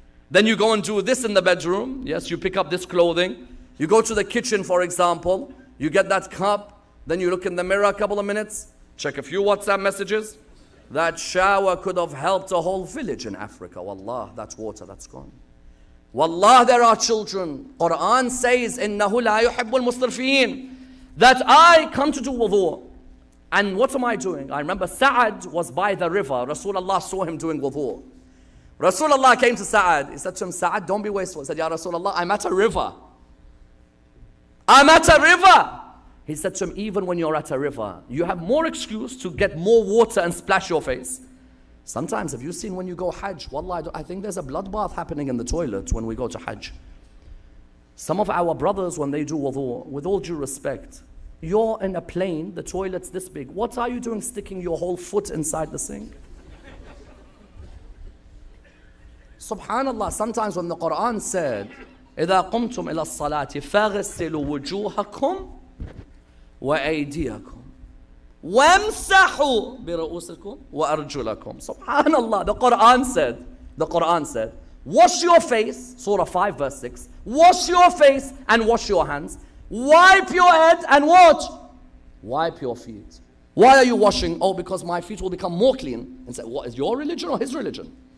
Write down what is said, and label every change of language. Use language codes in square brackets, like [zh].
[en] Then you go and do this in the bedroom. Yes, you pick up this clothing. You go to the kitchen, for example. You get that cup. Then you look in the mirror a couple of minutes. Check a few WhatsApp messages. That shower could have helped a whole village in Africa. Wallah, that's water, that's gone. Wallah, there are children. Quran says, [ar] إِنَّهُ لَا يُحِبُّ الْمُسْرِفِينَ. [en] That I come to do wudu. And what am I doing? I remember Sa'ad was by the river. Rasulullah saw him doing wudu. Rasulullah came to Sa'ad. He said to him, Sa'ad, don't be wasteful. He said, Ya Rasulullah, I'm at a river. I'm at a river. He said to him, even when you're at a river, you have more excuse to get more water and splash your face. Sometimes, have you seen when you go Hajj? Wallah, I think there's a bloodbath happening in the toilet when we go to Hajj. Some of our brothers, when they do wudu, with all due respect, you're in a plane, the toilet's this big. What are you doing sticking your whole foot inside the sink? Subhanallah, sometimes when the Quran said, [ar] إِذَا قُمْتُمْ إِلَى الصَّلَاةِ فَاغْسِلُوا وُجُوهَكُمْ وَأَيْدِيَكُمْ وَامْسَحُوا بِرُؤُوسِكُمْ وَأَرْجُلَكُمْ. [en] Subhanallah, the Quran said, wash your face, Surah 5 verse 6, wash your face and wash your hands. Wipe your head and what? Wipe your feet. Why are you washing? Oh, because my feet will become more clean. And say, what is your religion or his religion?